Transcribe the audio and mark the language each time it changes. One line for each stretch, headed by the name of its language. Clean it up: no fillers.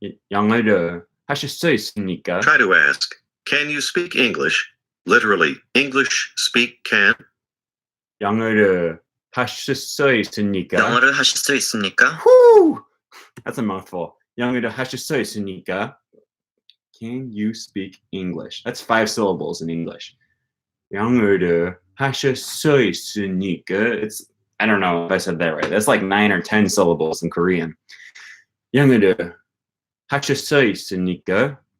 Korean: 영어를 하실 수 있습니까?
English: Try to ask, can you speak English? Literally, English speak can.
Korean: 영어를 하실 수 있습니까? 영어를 하실 수 있습니까?
English: Whew! That's a mouthful.
Korean: 영어를 하실 수 있습니까?
English: Can you speak English? That's 5 syllables in English.
Korean: 영어를 하실 수 있습니까?
English: It's, I don't know if I said that right. That's like 9 or 10 syllables in Korean.
Korean: 영어를 하실 수 있습니까?